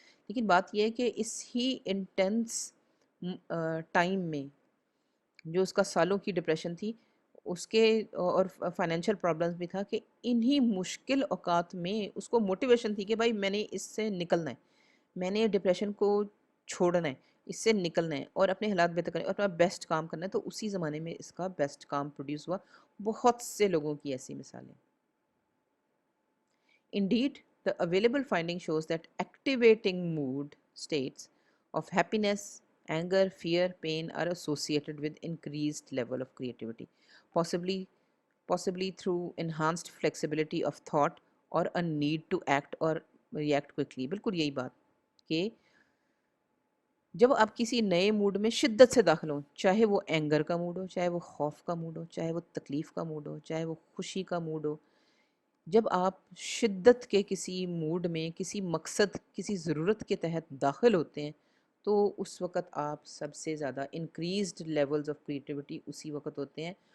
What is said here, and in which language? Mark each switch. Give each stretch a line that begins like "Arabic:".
Urdu: لیکن بات یہ ہے کہ اس ہی انٹینس ٹائم میں جو اس کا سالوں کی ڈپریشن تھی اس کے اور فائنینشیل پرابلمس بھی تھا، کہ انہی مشکل اوقات میں اس کو موٹیویشن تھی کہ بھائی میں نے اس سے نکلنا ہے، میں نے ڈپریشن کو چھوڑنا ہے، اس سے نکلنا ہے اور اپنے حالات بہتر کرنے اور اپنا بیسٹ کام کرنا ہے. تو اسی زمانے میں اس کا بیسٹ کام پروڈیوس ہوا. بہت سے لوگوں کی ایسی مثالیں.
English: Indeed, the available finding shows that activating mood states of happiness, anger, fear, pain are associated with increased level of creativity, possibly possibly through enhanced flexibility of thought or a need to act or react quickly.
Urdu: بالکل یہی بات کہ جب آپ کسی نئے mood میں شدت سے داخل ہوں، چاہے وہ اینگر کا موڈ ہو، چاہے وہ خوف کا موڈ ہو، چاہے وہ تکلیف کا موڈ ہو، چاہے وہ خوشی کا موڈ ہو، جب آپ شدت کے کسی موڈ میں کسی مقصد کسی ضرورت کے تحت داخل ہوتے ہیں، تو اس وقت آپ سب سے زیادہ انکریزڈ لیولز آف کریٹیوٹی اسی وقت ہوتے ہیں.